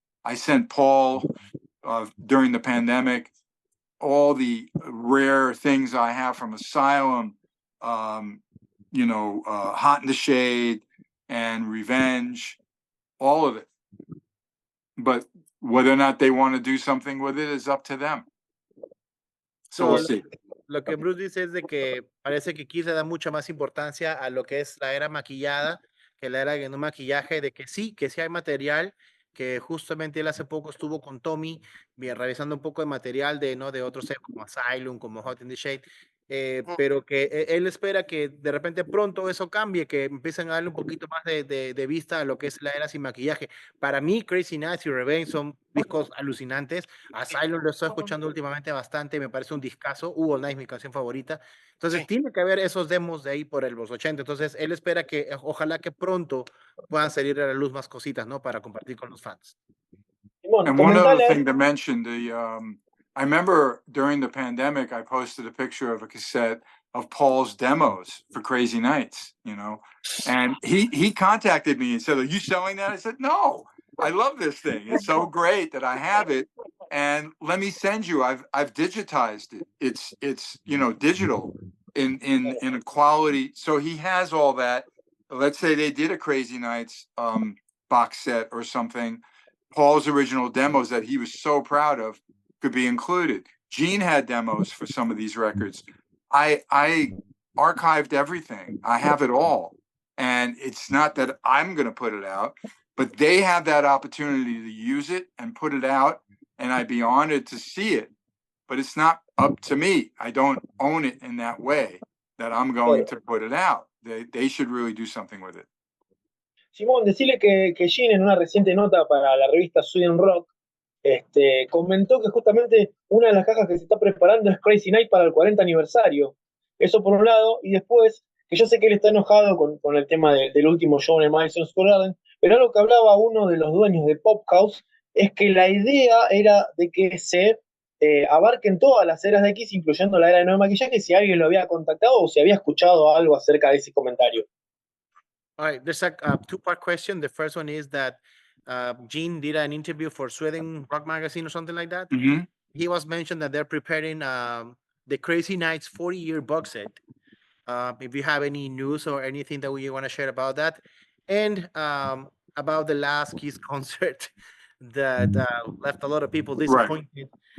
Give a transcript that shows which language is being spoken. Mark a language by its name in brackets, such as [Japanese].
[English] I sent Paul during the pandemic all the rare things I have from Asylum, you know, Hot in the Shade and Revenge, all of it. But whether or not they want to do something with it is up to them. So we'll see. [Spanish] Lo que Bruce dice es de que parece que Kiss le da mucha más importancia a lo que es la era maquillada que la era de no maquillaje, de que sí hay material, que justamente él hace poco estuvo con Tommy revisando un poco de material de, ¿no?, de otros como Asylum, como Hot in the Shade, pero que él espera que de repente pronto eso cambie, que empiecen a darle un poquito más de vista a lo que es la era sin maquillaje. Para mí, Crazy Nights y Revenge son discos alucinantes. Asylum lo estoy escuchando últimamente bastante, me parece un discazo. Hugo Night, mi canción favorita. Entonces, tiene que haber esos demos de ahí por los 80. Entonces, él espera que, ojalá que pronto puedan salir a la luz más cositas, ¿no?, para compartir con los fans. Simón, [English] And one other [Spanish] comentale. [English] thing to mention, I remember during the pandemic, I posted a picture of a cassette of Paul's demos for Crazy Nights, you know, and he contacted me and said, "Are you selling that?" I said, "No, I love this thing. It's so great that I have it, and let me send you. I've digitized it. It's you know, digital in a quality." So he has all that. Let's say they did a Crazy Nights box set or something. Paul's original demos that he was so proud of could be included. Gene had demos for some of these records. I archived everything. I have it all. And it's not that I'm going to put it out, but they have that opportunity to use it and put it out, and I'd be honored to see it. But it's not up to me. I don't own it in that way that I'm going to put it out. They should really do something with it. [Spanish] Simón, decirle que Gene, en una reciente nota para la revista Sweden Rock, comentó que justamente una de las cajas que se está preparando es Crazy Night para el 40 aniversario. Eso por un lado, y después, que yo sé que él está enojado con el tema del último show en el Madison Square Garden, pero algo que hablaba uno de los dueños de Pop House es que la idea era de que se abarquen todas las eras de Kiss, incluyendo la era de no maquillaje, si alguien lo había contactado o si había escuchado algo acerca de ese comentario. [English] All right, there's a two-part question. The first one is that Gene did an interview for Sweden Rock Magazine or something like that. Mm-hmm. He was mentioned that they're preparing the Crazy Nights 40-year box set. If you have any news or anything that you want to share about that, and about the last Kiss concert that left a lot of people disappointed.